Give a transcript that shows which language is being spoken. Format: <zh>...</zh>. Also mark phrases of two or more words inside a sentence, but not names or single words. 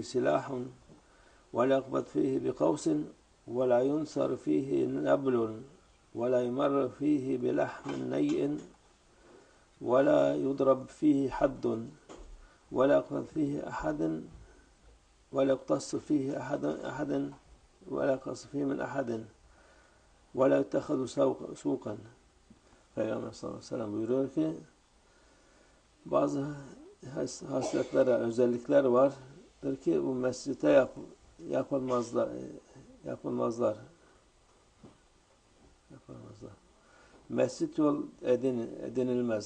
<ar>سلاح ولا يقبض فيه بقوس ولا ينثر فيه نبل ولا يمر فيه بلحم نيء ولا يضرب فيه حد ولا يقبض فيه أحد ولا يقتص فيه أحد ولا يقتص فيه من أحد ولا يتخذ سوقا.</ar> <tr>Peygamber</tr> <ar>صلى الله عليه وسلم</ar> <tr>buyuruyor ki bazı hasletlere, özellikler vardır ki bu mescite yapılmazlar. Mescit yol edinilmez.</tr>